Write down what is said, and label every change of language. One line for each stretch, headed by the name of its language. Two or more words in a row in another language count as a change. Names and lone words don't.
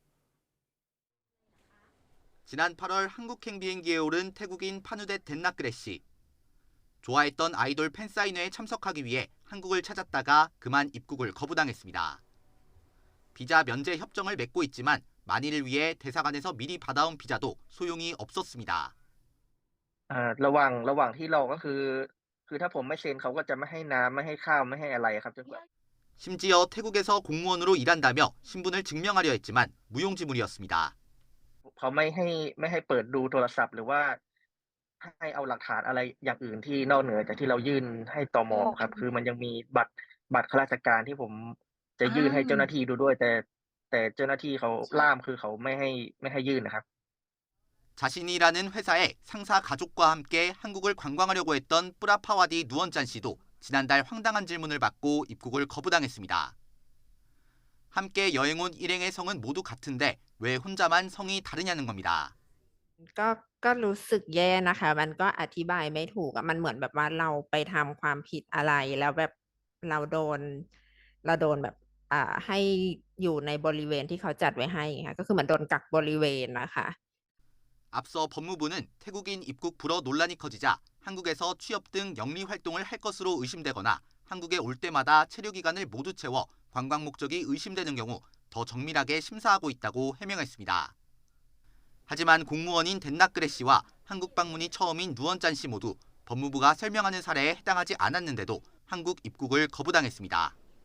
Korean: 지난 8월 한국행 비행기에 오른 태국인 파누댓 덴나크레 씨. 좋아했던 아이돌 팬사인회에 참석하기 위해 한국을 찾았다가 그만 입국을 거부당했습니다. 비자 면제 협정을 맺고 있지만 만일을 위해 대사관에서 미리 받아온 비자도 소용이 없었습니다.
Thai: ระหว่างที่รอก็คือถ้าผมไม่เซ็นเขาก็จะไม่ให้น้ำไม่ให้ข้าวไม่ให้อะไรครับจนกว่า
Korean: 심지어 태국에서 공무원으로 일한다며 신분을 증명하려 했지만 무용지물이었습니다.
Thai: เขาไม่ให้เปิดดูโทรศัพท์หรือว่าให้เอาหลักฐานอะไรอย่างอื่นที่นอกเหนือจากที่เรายื่นให้ตม. ครับคือมันยังมีบัตรข้าราชการที่ผมจะยื่นให้เจ้าหน้าที่ดูด้วยแต่เจ้าหน้าที่เขาล่ามคือเขาไม่ให้ยื่นนะครับ
Korean: 자신이라는 회사의 상사 가족과 함께 한국을 관광하려고 했던 뿌라파와디 누원짠 씨도 지난달 황당한 질문을 받고 입국을 거부당했습니다. 함께 여행 온 일행의 성은 모두 같은데 왜 혼자만 성이 다르냐는 겁니다.
Thai: ก็รู้สึกแย่นะคะมันก็อธิบายไม่ถูกมันเหมือนแบบว่าเราไปทำความผิดอะไรแล้วแบบเราโดนแบบให้อยู่ในบริเวณที่เขาจัดไว้ให้ค่ะก็คือเหมือนโดนกักบริเวณนะคะ
Korean: 앞서 법무부는 태국인 입국 불허 논란이 커지자 한국에서 취업 등 영리 활동을 할 것으로 의심되거나 한국에 올 때마다 체류 기간을 모두 채워 관광 목적이 의심되는 경우 더 정밀하게 심사하고 있다고 해명했습니다. 하지만 공무원인 덴나크레 씨와 한국 방문이 처음인 누원짠 씨 모두 법무부가 설명하는 사례에 해당하지 않았는데도 한국 입국을 거부당했습니다.